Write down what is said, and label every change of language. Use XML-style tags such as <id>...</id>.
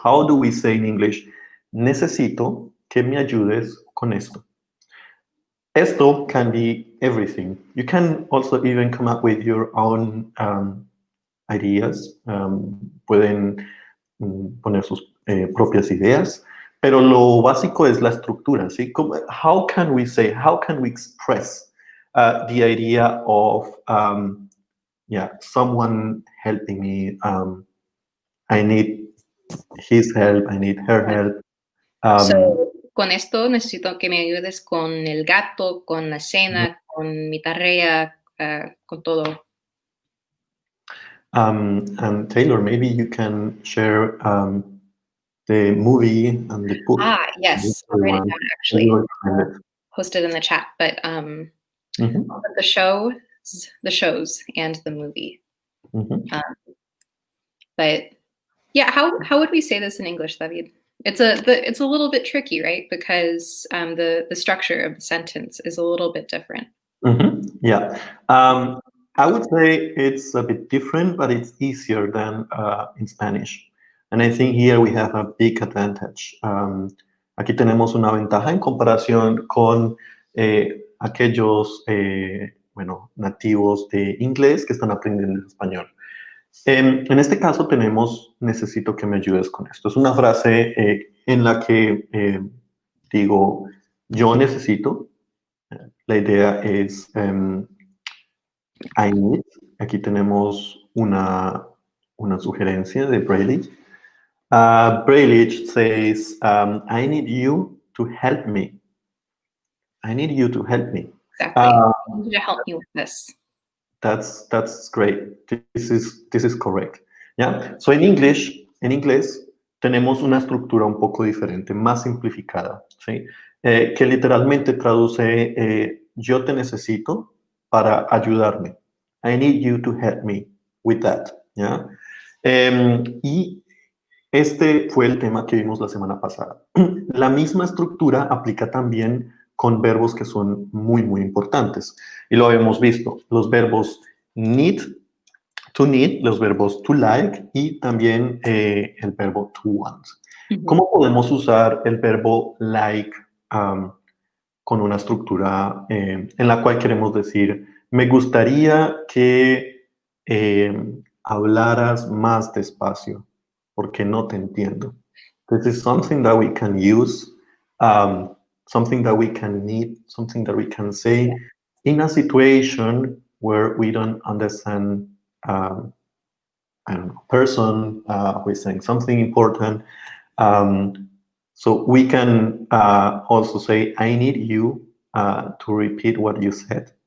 <en>How do we say in English,</en> <es>necesito que me ayudes con esto?</es> <en>Esto can be everything. You can also even come up with your own ideas.</en> <es>Pueden poner sus propias ideas, Pero lo básico es la estructura, ¿sí?</es> <en>How can we say, how can we express the idea of, yeah, someone helping me, I need his help, I need her help. So, Um,</en> <es>con esto necesito que me ayudes con el gato, con la cena, con mi tarea, con todo.</es> <en>and Taylor, maybe you can share the movie and the book. Yes, I'll write it Everyone, down and you actually. recommend it. Post it in the chat, but Mhm, the shows, and the movie. mhm. Um, but yeah, how would we say this in English, David? It's a little bit tricky, right? Because the structure of the sentence is a little bit different. Yeah. I would say it's a bit different, but it's easier than in Spanish. And I think here we have a big advantage.</en> <es>Aquí tenemos una ventaja en comparación con aquellos, bueno, nativos de inglés que están aprendiendo español. En este caso tenemos, necesito que me ayudes con esto. Es una frase en la que digo, yo necesito. La idea es</es> <en>I need.</en> <es>Aquí tenemos una sugerencia de Braille.</es> <en>Braille says, I need you to help me. I need you to help me. Exactly. Uh, I need you to help me with this. that's great. This is correct. Yeah.</en> <es>So en inglés tenemos una estructura un poco diferente, más simplificada, ¿sí? Que literalmente traduce yo te necesito para ayudarme.</es> <en>I need you to help me with that.</en> <es>¿Ya? Y este fue el tema que vimos la semana pasada. La misma estructura aplica también con verbos que son muy, muy importantes. Y lo habíamos visto. Los verbos need, los verbos to like y también el verbo to want. Mhm. ¿Cómo podemos usar el verbo like con una estructura en la cual queremos decir, me gustaría que hablaras más despacio, porque no te entiendo?</es> <en>This is something that we can use, something that we can need, something that we can say in a situation where we don't understand, I don't know, person who is saying something important. Um, so we can also say, I need you to repeat what you said.</en>